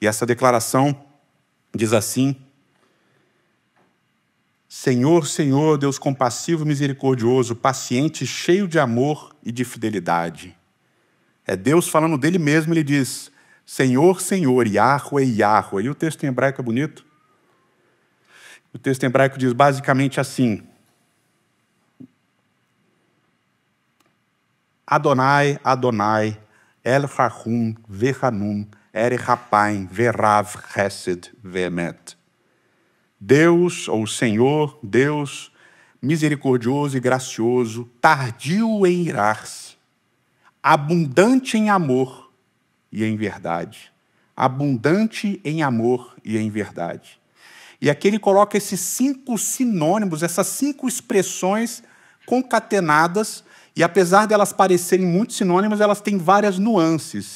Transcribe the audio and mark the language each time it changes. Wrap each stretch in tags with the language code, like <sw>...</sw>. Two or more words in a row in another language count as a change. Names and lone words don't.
<pt>E essa declaração diz assim: Senhor, Senhor, Deus compassivo e misericordioso, paciente, cheio de amor e de fidelidade. É Deus falando dele mesmo, ele diz: Senhor, Senhor, Yahweh, Yahweh. E o texto em hebraico é bonito. O texto em hebraico diz basicamente assim:</pt> <he>יהוה יהוה אל רחום וחנון ארך אפים ורב חסד ואמת.</he> <pt>Deus, ou Senhor, Deus, misericordioso e gracioso, tardio em irar-se, abundante em amor e em verdade. Abundante em amor e em verdade. E aqui ele coloca esses 5 sinônimos, essas 5 expressões concatenadas, e apesar de elas parecerem muito sinônimas, elas têm várias nuances.</pt>